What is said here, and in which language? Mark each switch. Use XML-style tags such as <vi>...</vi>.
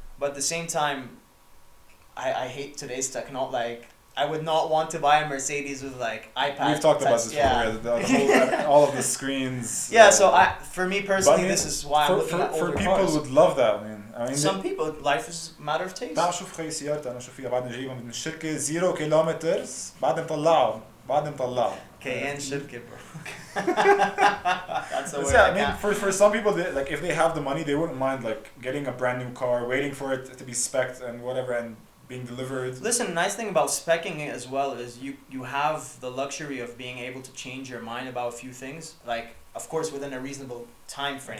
<en>But at the same time, I hate today's technology. Like, I would not want to buy a Mercedes with like iPad. We've talked about this before. All of the screens. Yeah. So for me personally, this is why I'm looking at older for people cars. would love that. I mean, some people, life is a matter of taste.</en> <ar>تعال شوف خي سيارتي انا شو فيها بعد نجيبها من الشركه 0 كيلومتر بعد مطلعوا كيان شركه bro.</ar> <en>That's the way. Yeah, I mean, for some people, like if they have the money, they wouldn't mind like getting a brand new car, waiting for it to be spec'd and whatever, and being delivered. Listen, the nice thing about speccing it as well is you have the luxury of being able to change your mind about a few things. Like, of course, within a reasonable time frame.</en>